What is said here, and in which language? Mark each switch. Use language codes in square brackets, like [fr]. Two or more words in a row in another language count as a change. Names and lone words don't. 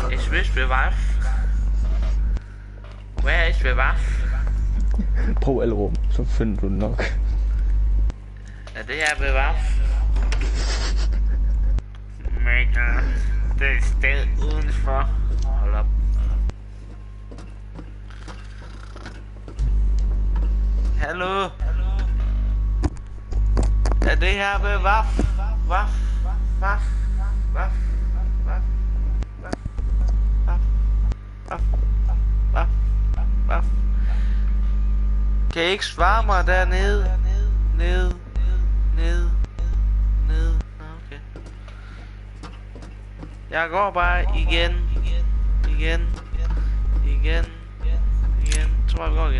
[en] this bewaff? Where is bewaff? [da] Prøv alle rum, så finder du den nok. Er det her bewaff? Mikkel, det er et sted udenfor. Hold op. Hallo? Er det her bewaff? Waff? Waff? Waff? Waff? Waff? Waff? Waff? Waff? Kan I ikke svare mig dernede? Nede. Okay. Jeg går bare igen. Tror jeg går igen.